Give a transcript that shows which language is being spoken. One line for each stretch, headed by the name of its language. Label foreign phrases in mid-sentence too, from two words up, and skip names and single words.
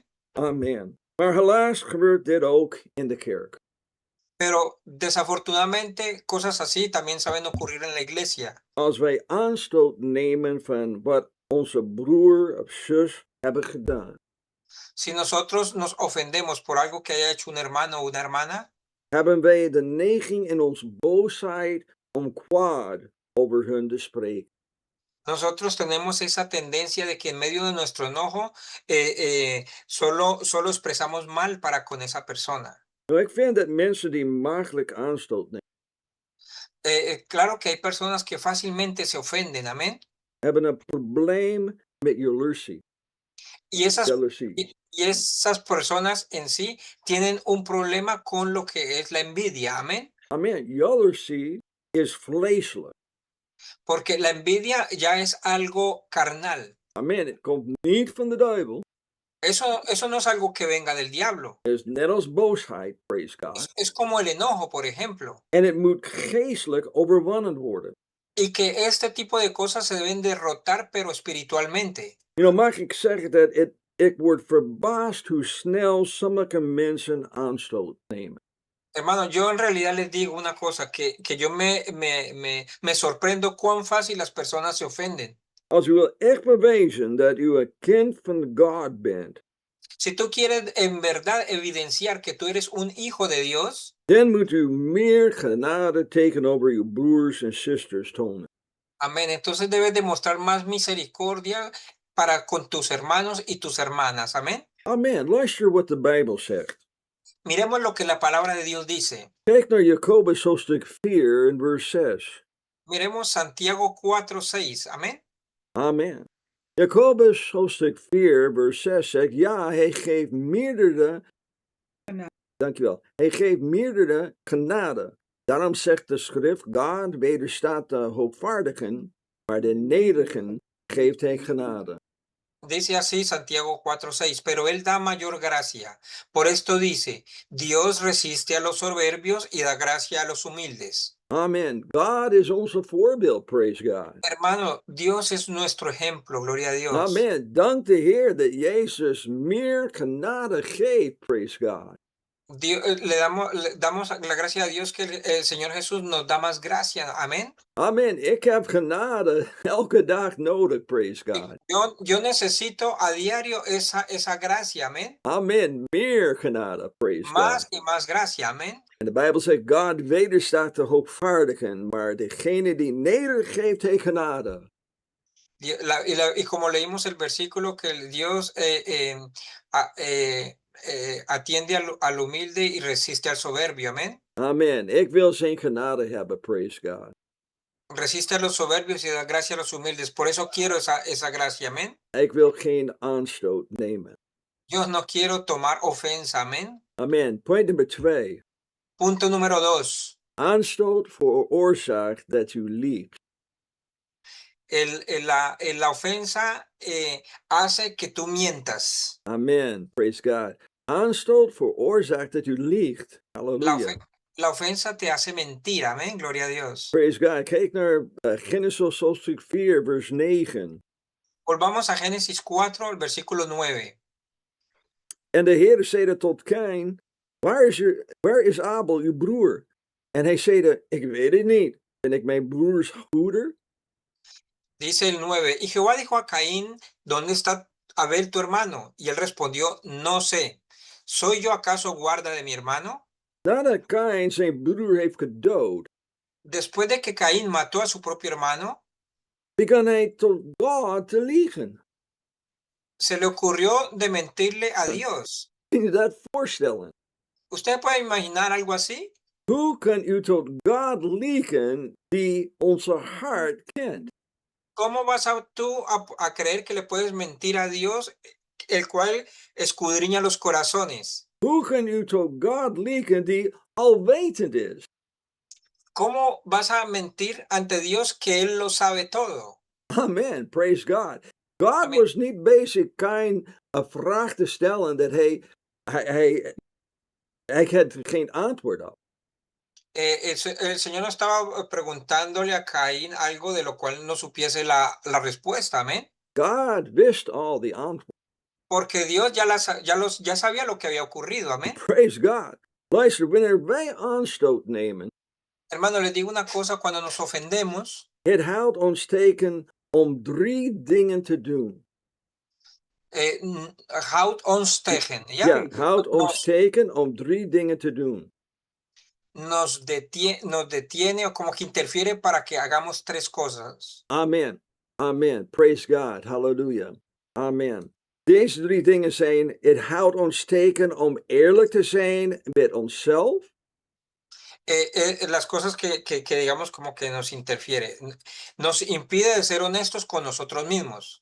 Dutch: Amen. Maar helaas gebeurt dit ook in de kerk.
Spanish: Pero desafortunadamente cosas así también saben ocurrir en la iglesia.
Dutch: Als wij aanstoot nemen van wat onze broer of zus hebben gedaan,
Spanish: Si nosotros nos ofendemos por algo que haya hecho un hermano o una hermana,
Dutch: hebben wij de neiging in onze boosheid om kwaad over hun te spreken.
Spanish: nosotros tenemos esa tendencia de que en medio de nuestro enojo solo expresamos mal para con esa persona.
Dutch: Nou, ik vind dat mensen die makkelijk aanstoot nemen,
Spanish: Claro que hay personas que fácilmente se ofenden, amén.
Dutch: hebben een probleem met jaloezie.
Spanish: Y esas,
Dutch: Jaloezie.
Spanish: y esas personas en sí tienen un problema con lo que es la envidia, amén.
Dutch: Amen. Jaloezie is vleeselijk.
Spanish: Porque la envidia ya es algo carnal.
Dutch: Amen. Het komt niet van de duivel.
Spanish: Eso no es algo que venga del diablo.
Dutch: Het is net als boosheid,
English: praise God.
Spanish: Es como el enojo, por ejemplo.
Dutch: En het moet geestelijk overwonnen worden.
Spanish: Y que este tipo de cosas se deben derrotar, pero espiritualmente.
Dutch: Mag ik zeggen dat ik word verbaasd hoe snel sommige mensen aanstoot nemen.
Spanish: Hermano, yo en realidad les digo una cosa, que yo me sorprendo cuán fácil las personas se ofenden.
Dutch: Als u wil echt bewijzen dat u een kind van God bent,
Spanish: Si tú quieres en verdad evidenciar que tú eres un hijo de Dios,
Dutch: dan moet u meer genade tegenover uw broers en zusters tonen.
Spanish: amén, entonces debes demostrar más misericordia para con tus hermanos y tus hermanas, amén.
Dutch: Amen. Luister wat de Bijbel zegt.
Spanish: Miremos lo que la palabra de Dios dice.
Dutch: Kijk naar Jacobus hoofdstuk 4 en vers 6.
Spanish: Miremos Santiago 4:6, amén.
Dutch: Amen. Jacobus hoofdstuk 4 vers 6 zegt, ja, hij geeft meerdere, dankjewel, hij geeft meerdere genade. Daarom zegt de schrift, God wederstaat de hoopvaardigen, maar de nederigen geeft hij genade.
Spanish: Dice así Santiago 4:6, pero él da mayor gracia. Por esto dice, Dios resiste a los soberbios y da gracia a los humildes.
Dutch: Amen. God is onze voorbeeld,
English: praise God.
Spanish: Hermano, Dios es nuestro ejemplo, gloria a Dios.
Dutch: Amen. Dank de Heer dat Jezus meer genade geeft,
English: praise God.
Spanish: Le damos la gracia a Dios que el Señor Jesús nos da más gracia, amén.
Dutch: Amen. Ik heb genade elke dag nodig,
English: praise God.
Spanish: Yo necesito a diario esa gracia, amén.
Dutch: Amen. Meer genade, praise
Spanish: Más
English: God.
Spanish: y más gracia, amén.
Dutch: En de Bijbel zegt, God wederstaat de hoogvaardigen, maar degene die nederig geeft, heeft genade.
Spanish: Y como leímos el versículo que Dios atiende al humilde y resiste al soberbio, amén.
Dutch: Amen. Ik wil zijn genade hebben,
English: praise God.
Spanish: Resiste a los soberbios y da gracia a los humildes. Por eso quiero esa gracia, amén.
Dutch: Ik wil geen aanstoot nemen.
Spanish: Yo no quiero tomar ofensa, amén.
Dutch: Amen. Punt nummer 2.
Spanish: Punto número 2.
Dutch: Aanstoot veroorzaakt dat u liegt.
Spanish: La ofensa hace que tú mientas.
Dutch: Amen.
English: Praise God.
Dutch: Aanstoot veroorzaakt dat u liegt. Halleluja.
Spanish: La ofensa te hace mentir, amén, gloria a Dios.
English: Praise God.
Dutch: Kijk naar Genesis hoofdstuk 4, vers 9.
Spanish: Volvamos a Génesis 4, el versículo 9.
Dutch: En de Heer zeide tot Kain, waar is Abel, uw broer? En hij zeide, ik weet het niet. Ben ik mijn broers hoeder?
Spanish: Dice el 9, y Jehová dijo a Caín, ¿dónde está Abel tu hermano? Y él respondió, no sé. ¿Soy yo acaso guarda de mi hermano?
Dutch: Nadat Cain zijn broer heeft gedood,
Spanish: Después de que Caín mató a su propio hermano,
Dutch: begon hij tot God te liegen.
Spanish: se le ocurrió de mentirle a Dios.
Dutch: Kun je dat voorstellen?
Spanish: ¿Usted puede imaginar algo así?
Dutch: Hoe kan u tot God liegen die onze hart kent?
Spanish: ¿Cómo vas tú a creer que le puedes mentir a Dios, el cual escudriña los corazones?
Dutch: Hoe kan u tot God liegen die alwetend is?
Spanish: ¿Cómo vas a mentir ante Dios que Él lo sabe todo?
English: Amen, praise God. God
Spanish: Amén.
Dutch: was niet bezig Cain een vraag te stellen dat hij had geen antwoord op.
Spanish: El Señor no estaba preguntándole a Caín algo de lo cual no supiese la respuesta, amén.
Dutch: God wist al the antwoord.
Spanish: Porque Dios ya sabía lo que había ocurrido, amén.
English: Praise God.
Dutch: Luister, wanneer wij aanstoot nemen,
Spanish: Hermano, les digo una cosa, cuando nos ofendemos,
Dutch: het houdt ons teken om 3 dingen te doen. houdt ons tegen, ¿ya? Ja, houdt ons teken om 3 dingen te doen.
Spanish: Nos detiene o como que interfiere para que hagamos 3 cosas.
English: Amen. Amen. Praise God. Hallelujah. Amen.
Dutch: Deze 3 dingen zijn, het houdt ons teken om eerlijk te zijn met onszelf.
Spanish: Las cosas que digamos como que nos interfiere. Nos impide de ser honestos con nosotros mismos.